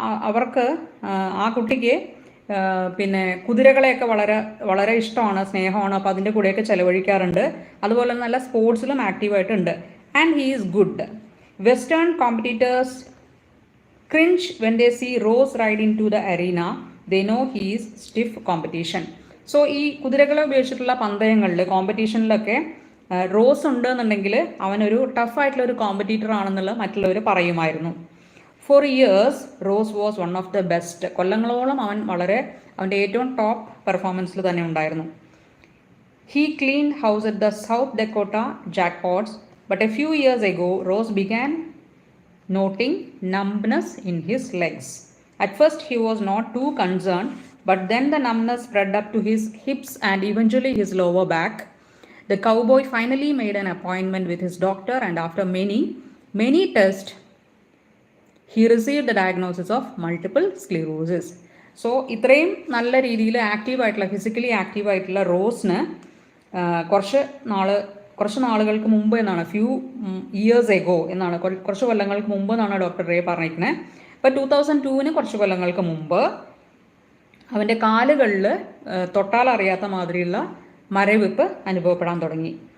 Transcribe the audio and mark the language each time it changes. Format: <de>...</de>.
<ml>അവർക്ക് ആ കുട്ടിക്ക് പിന്നെ കുതിരകളെയൊക്കെ വളരെ വളരെ ഇഷ്ടമാണ്, സ്നേഹമാണ്. അപ്പോൾ അതിൻ്റെ കൂടെയൊക്കെ ചിലവഴിക്കാറുണ്ട്. അതുപോലെ നല്ല സ്പോർട്സിലും ആക്റ്റീവായിട്ടുണ്ട്.</ml> <en>And he is good. Western competitors cringe when they see Rose ride into the arena. They know he is stiff competition.</en> <ml>So ഈ കുതിരകളെ ഉപയോഗിച്ചിട്ടുള്ള പന്തയങ്ങളിൽ കോമ്പറ്റീഷനിലൊക്കെ റോസ് ഉണ്ട് എന്നുണ്ടെങ്കിൽ അവനൊരു ടഫായിട്ടുള്ള ഒരു കോമ്പറ്റീറ്റർ ആണെന്നുള്ളത് മറ്റുള്ളവർ പറയുമായിരുന്നു.</ml> <en>For years Rose was one of the best.</en> <ml>കൊല്ലങ്ങളോളം അവൻ അവൻ്റെ ഏറ്റവും ടോപ്പ് പെർഫോമൻസിൽ തന്നെ ഉണ്ടായിരുന്നു.</ml> <en>He cleaned house at the South Dakota Jackpots, but a few years ago, Rose began noting numbness in his legs. At first, he was not too concerned, but then the numbness spread up to his hips and eventually his lower back. The cowboy finally made an appointment with his doctor, and after many tests, he received the diagnosis of multiple sclerosis.</en> <ml>So ഇത്രയും നല്ല രീതിയിൽ physically ആക്റ്റീവായിട്ടുള്ള റോസിന് കുറച്ച് നാളുകൾക്ക് മുമ്പ് എന്നാണ്,</ml> <en>few years ago</en> <ml>എന്നാണ്, കുറച്ച് കൊല്ലങ്ങൾക്ക് മുമ്പ് എന്നാണ് ഡോക്ടർ റേ പറഞ്ഞിരിക്കുന്നത്. ഇപ്പോൾ 2002 കുറച്ച് കൊല്ലങ്ങൾക്ക് മുമ്പ് അവൻ്റെ കാലുകളിൽ തൊട്ടാൽ അറിയാത്ത മാതിരിയുള്ള മരവിപ്പ് അനുഭവപ്പെടാൻ തുടങ്ങി.</ml>